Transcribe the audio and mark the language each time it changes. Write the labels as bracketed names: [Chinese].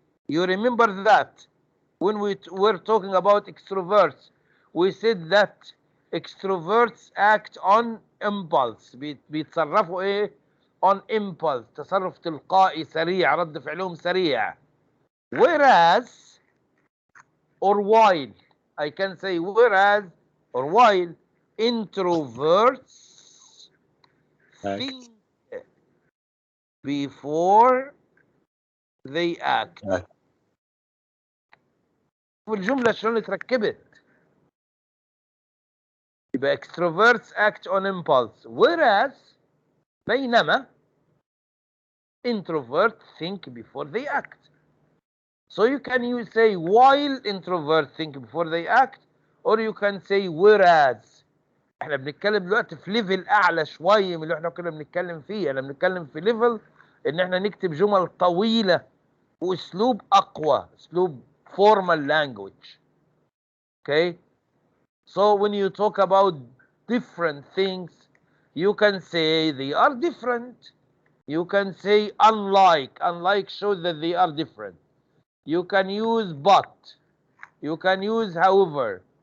[English] You remember that when we were talking about extroverts, we said that extroverts act on impulse. [Arabic] بيتصرفوا ايه؟ [English] on impulse، [Arabic] تصرف تلقائي سريع، رد فعلهم سريع. [English] whereas or while، I can say whereas or while introverts think before they act. [Arabic] والجملة شلون اتركبت؟ يبقى [English] extroverts act on impulse whereas [Arabic] بينما [English] introverts think before they act. So you can say while introverts think before they act, or you can say whereas. [Arabic] احنا بنتكلم دلوقتي في ليفل اعلى شويه من اللي احنا كنا بنتكلم فيه. احنا بنتكلم في ليفل ان احنا نكتب جمل طويله واسلوب اقوى، اسلوب [English] formal language. Okay, so when you talk about different things, you can say they are different. You can say unlike. Unlike shows that they are different. You can use but. You can use however.